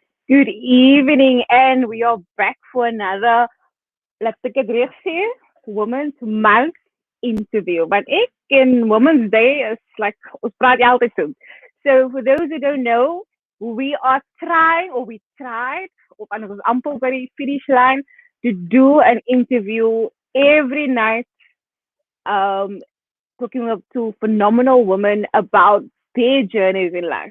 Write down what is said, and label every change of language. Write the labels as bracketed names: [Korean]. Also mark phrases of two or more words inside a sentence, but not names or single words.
[English] Good evening, and we are back for another, [Afrikaans] laat ek dit reg sê, [English] Women's Month interview. But ek in Women's Day is like, [Afrikaans] ons praat altyd so. [English] So for those who don't know, we are trying, or we tried, and it was amper by the finish line, to do an interview every night, um, talking up to phenomenal women about their journeys in life.